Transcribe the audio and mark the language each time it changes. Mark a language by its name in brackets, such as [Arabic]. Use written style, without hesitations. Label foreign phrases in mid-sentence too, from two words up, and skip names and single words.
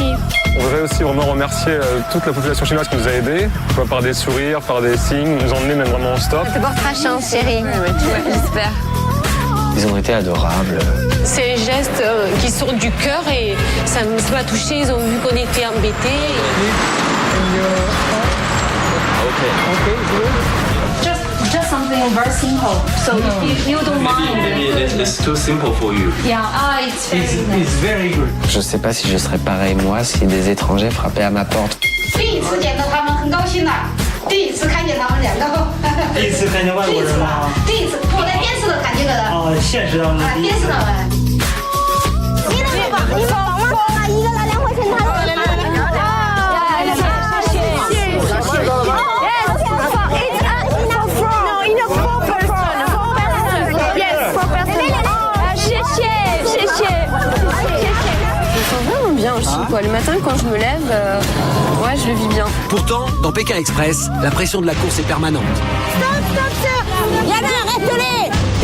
[French] On voudrait aussi vraiment remercier toute la population chinoise qui nous a aidés, par des sourires, par des signes, nous emmener même vraiment en stop. Tu portes ta chance, chérie. J'espère. Ils ont été adorables. C'est les gestes qui sortent du cœur et ça m'a touchée. Ils ont vu qu'on était embêtés. [English] Just something very simple. So if you don't mind. Maybe it's too simple for you. Yeah, it's very good. [French] Je sais pas si je serais pareil moi si des étrangers frappaient à ma porte. [Chinese] 第一次见到他们很高兴的，第一次看见他们两个。第一次看见外国人吗？第一次，我在电视都看见了的。哦，现实当中。电视上面。你那个吧，你说我一个拿2块钱，他拿2块钱。Yes. [French] quoi. Le matin, quand je me lève, ouais, je le vis bien. Pourtant, dans Pékin Express, la pression de la course est permanente. Yana, arrête-les!